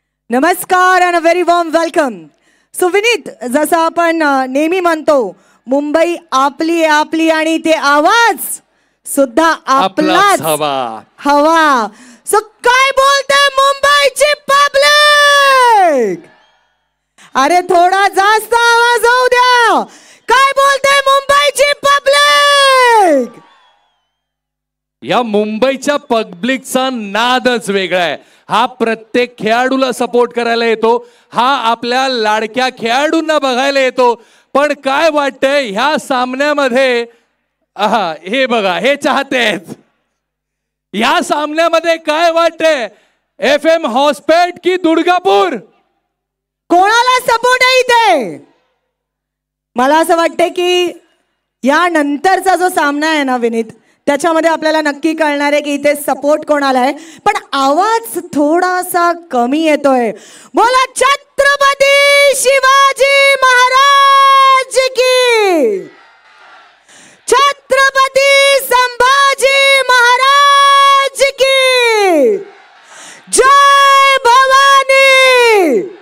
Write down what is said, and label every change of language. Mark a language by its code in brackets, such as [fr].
[en] नमस्कार and a very warm welcome. [mr] So Vineet, जसं आपण नेहमी म्हणतो, मुंबई आपली आपली आणि ते आवाज सुद्धा आपलाच हवा. सो काय बोलते मुंबईची पब्लिक? अरे थोडा जास्त आवाज होऊ द्या. काय बोलते मुंबईची पब्लिक? या मुंबईच्या पब्लिकचा नादच वेगळा आहे. हा प्रत्येक खेळाडूला सपोर्ट करायला येतो, हा आपल्या लाडक्या खेळाडूंना बघायला येतो. पण काय वाटतंय ह्या सामन्यामध्ये? हे बघा, हे चाहते आहेत. या सामन्यामध्ये काय वाटतंय? FM हॉस्पेट की दुर्गापूर? कोणाला सपोर्ट आहे इथे? मला असं वाटतंय की या नंतरचा जो सामना आहे ना विनीत, त्याच्यामध्ये आपल्याला नक्की कळणार आहे की इथे सपोर्ट कोणाला आहे. पण आवाज थोडासा कमी येतोय. बोला छत्रपती शिवाजी महाराज की, छत्रपती संभाजी महाराज की, जय भवानी,